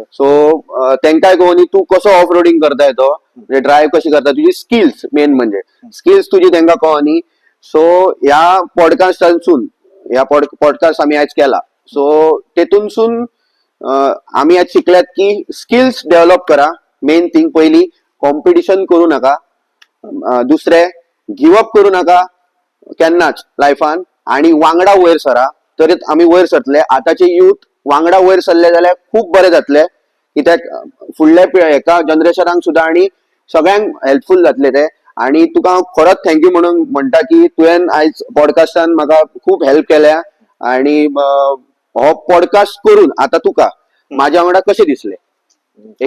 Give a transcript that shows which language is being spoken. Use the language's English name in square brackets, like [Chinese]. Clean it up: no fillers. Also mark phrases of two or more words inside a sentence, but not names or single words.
[Konkani] सो तेंकाय कळोनी तू कसो [English] off roading [Konkani] करताय तो म्हणजे ड्रायव्ह कशी करता तुझी स्किल्स मेन म्हणजे स्किल्स तुझी तेंका कळोनी. सो ह्या पॉडकास्टांसून ह्या पॉडकास्ट आम्ही आज केला सो तेतूनसून आम्ही आज शिकल्यात की स्किल्स डेव्हलप करा. [English] main thing [Marathi] पहिली कॉम्पिटिशन करू नका. [Konkani] दुसरे गिवअप करू नका केन्नाच लायफान आणि वांगडा वयर सरा तरीच आम्ही वयर सरतले. आताचे युथ वांगडा वयर सरले जाल्यार खूप बरे जातले कित्याक फुडल्या एका जनरेशनाक सुद्धा आणि सगळ्यांक हेल्पफुल जातले ते. आणि तुका हांव खरोच थँक्यू म्हणून म्हणटा की तुवें आयज पॉडकास्टान म्हाका खूप हेल्प केल्या आणि हो पॉडकास्ट करून आता तुका माझ्या वांगडा कशें दिसले एक